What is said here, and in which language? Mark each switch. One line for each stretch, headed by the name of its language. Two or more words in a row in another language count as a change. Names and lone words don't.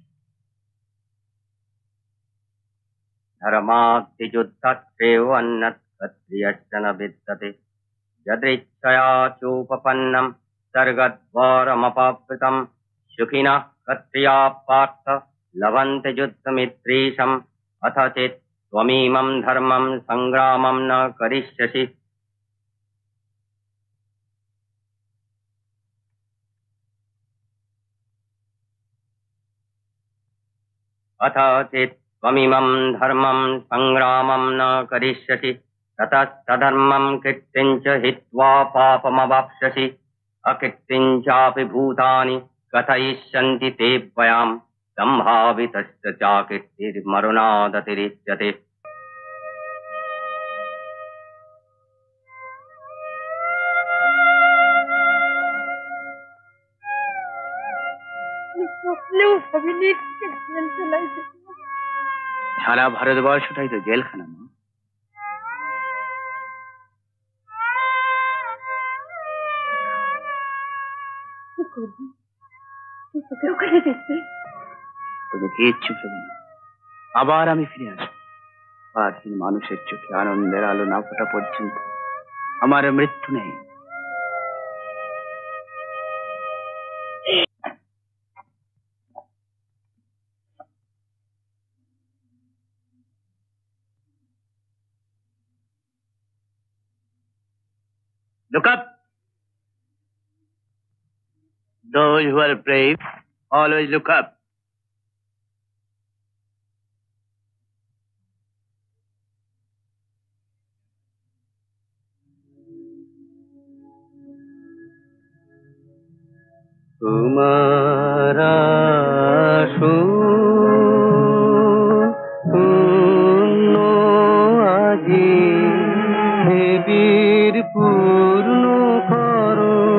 Sanskrit: ধর্মাদ্ধিযুদ্ধত্রেও অন্যৎ ক্ষত্রিয়শ্চন বিদ্যতে যদৃচ্ছয়া চোপপন্নম সর্গদ্বারমপাবৃতম সুখিনঃ ক্ষত্রিয়া পার্থ লভন্তে যুদ্ধমিত্রেশম अथ चेत् त्वमीमं धर्मं संग्रामं न करिष्यसि। अथ चेत् त्वमीमं धर्मं संग्रामं न करिष्यसि ततस्तधर्मं कीर्तिं च हित्वा पापमवाप्स्यसि। अकीर्तिं चापि भूतानि कथयिष्यन्ति ते त्वयाम् संभावितश्च चाकीर्तिर्मरुणादतिरिच्यते।
Bangla: সারা ভারতবর্ষটাই তো জেলখানা মা। কি করবি? তোকে ওখানে দেখতে তুমি কিচ্ছু ভেবো না, আবার আমি ফিরে আসবো। স্বাধীন মানুষের চোখে আনন্দের আলো না ফোটা পর্যন্ত আমার মৃত্যু নেই।
English: Look up. Those who are brave always look up.
Bangla: तुम्हारा শূন্য আজি দেবীর পূর্ণ করো।